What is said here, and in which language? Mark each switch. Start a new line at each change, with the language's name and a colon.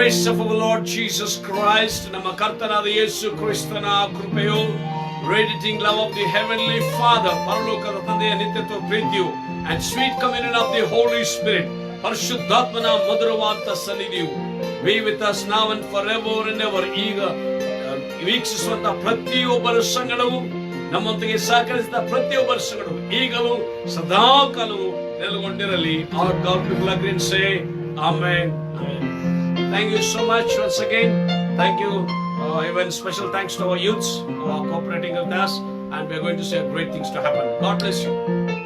English: Of our Lord Jesus Christ,
Kannada: ನಮ್ಮ ಕರ್ತನಾದ ಯೇಸು ಕ್ರಿಸ್ತನ ಕೃಪೆಯು,
English: radiating love of the heavenly Father,
Kannada: ಪರಲೋಕದ ತಂದೆಯ ನಿತ್ಯತ್ವ ಪ್ರೀತಿಯು,
English: and sweet communion of the Holy Spirit,
Kannada: ಪರಿಶುದ್ಧಾತ್ಮನ ಮಧುರವಾದ ಸನ್ನಿಧಿಯು
English: be with us now and forever and ever.
Kannada: ಈಗ ವೀಕ್ಷಿಸುವಂತ ಪ್ರತಿಯೊಬ್ಬರ ಸಂಗಡವು, ನಮ್ಮೊಂದಿಗೆ ಸಹಕರಿಸಿದ ಪ್ರತಿಯೊಬ್ಬರ ಸಂಗಡವು ಈಗಲೂ ಸದಾ ಕಾಲವು ನೆಲೆಗೊಂಡಿರಲಿ.
English: Our God people agree and say Amen. Thank you so much once again. Thank you. Even special thanks to our youths who are cooperating with us, and we are going to see great things to happen. God bless you.